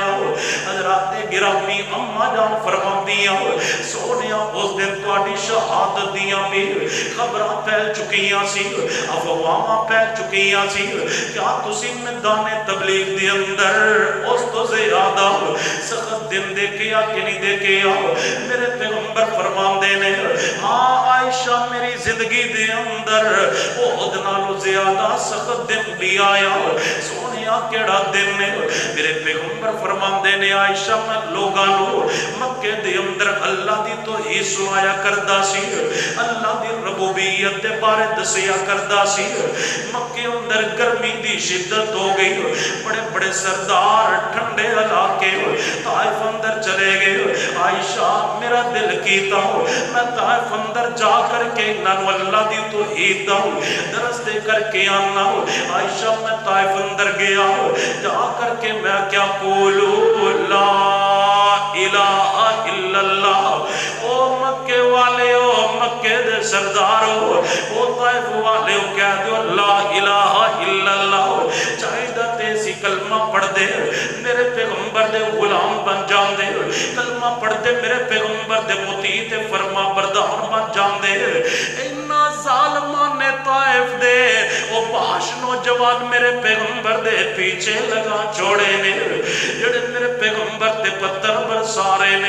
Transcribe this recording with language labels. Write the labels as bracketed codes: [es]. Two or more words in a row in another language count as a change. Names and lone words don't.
[pa] حضرات گرامی اماں جان فرمان دیا سونیا اس دن توڑی شہادت دیاں بھی خبران پھیل چکیاں سی، افواہاں پھیل چکیاں سی، کیا تسی میدان تبلیغ دے اندر اس تو زیادہ سخت دن دیکھیا کہ نہیں دیکھیا؟ میرے پیغمبر فرمان دینے ہاں عائشہ میری زندگی دے اندر وہ نالو زیادہ سخت دن بھی آیا، سونیا کیہڑا دن نے. میرے پیغمبر فرماندے نے عائشہ میں لوگاں نوں مکے دے اندر اللہ دی توحید سنایا کردا سی، اللہ دی ربوبیت دے بارے دسیا کردا سی. مکے اندر گرمی دی شدت ہو گئی، بڑے بڑے سردار ٹھنڈے علاقے طائف اندر چلے گئے. عائشہ میرا دل کیتا میں طائف اندر جا کرکے انہاں اللہ دی توحید دا درس دے کرکے آنا. عائشہ میں طائف اندر گیا، جا کرکے میں کیا بولو [ar] لا إله إلا الله. [pa] او مکے والے او مکے دے سردارو او طائف والے او کہہ دو [ar] لا إله إلا الله. [pa] چاہیدا تے سی کلمہ پڑھ دے، میرے پیغمبر دے غلام بن جاندے. کلمہ پڑھ دے میرے پیغمبر دے مطیع تے فرما بردار بن جاندے. انہاں ظالماں نے طائف دے او پاش نوجوان میرے پیغمبر دے پیچھے لگا چھوڑے نے، جیہڑے میرے پیغمبر تے پتھر برسارے نے.